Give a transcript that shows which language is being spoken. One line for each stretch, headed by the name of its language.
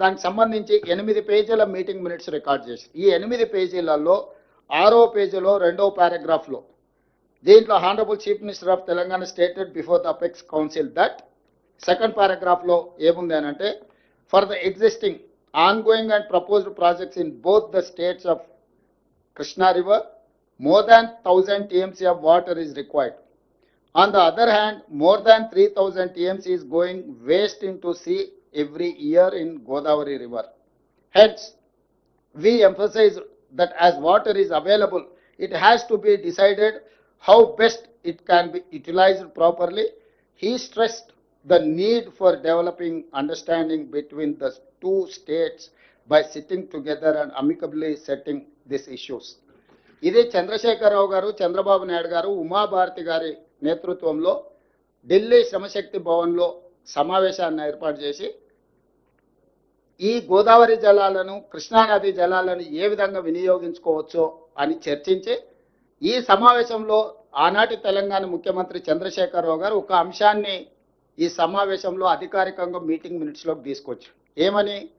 Telugu: దానికి సంబంధించి 8 పేజీల మీటింగ్ మినిట్స్ రికార్డ్ చేసి, ఈ 8 పేజీలలో 6వ పేజీలో 2వ పారాగ్రాఫ్లో దీంట్లో
English: honourable chief minister of Telangana stated before the apex council that,
Telugu: second పారాగ్రాఫ్లో ఏముంది అని అంటే,
English: For the existing ongoing and proposed projects in both the states of Krishna River, more than 1000 TMC of water is required. On the other hand, more than 3000 TMC is going waste into sea every year in Godavari River. Hence, we emphasize that as water is available, it has to be decided how best it can be utilized properly. He stressed the need for developing understanding between the two states by sitting together and amicably setting these issues.
Telugu: ఇది చంద్రశేఖరరావు గారు, చంద్రబాబు నాయుడు గారు, ఉమాభారతి గారి నేతృత్వంలో ఢిల్లీ శ్రమశక్తి భవన్లో సమావేశాన్ని ఏర్పాటు చేసి ఈ గోదావరి జలాలను, కృష్ణానది జలాలను ఏ విధంగా వినియోగించుకోవచ్చో అని చర్చించి, ఈ సమావేశంలో ఆనాటి తెలంగాణ ముఖ్యమంత్రి చంద్రశేఖరరావు గారు ఒక అంశాన్ని ఈ సమావేశంలో అధికారికంగా మీటింగ్ మినిట్స్లోకి తీసుకొచ్చారు. ఏమని?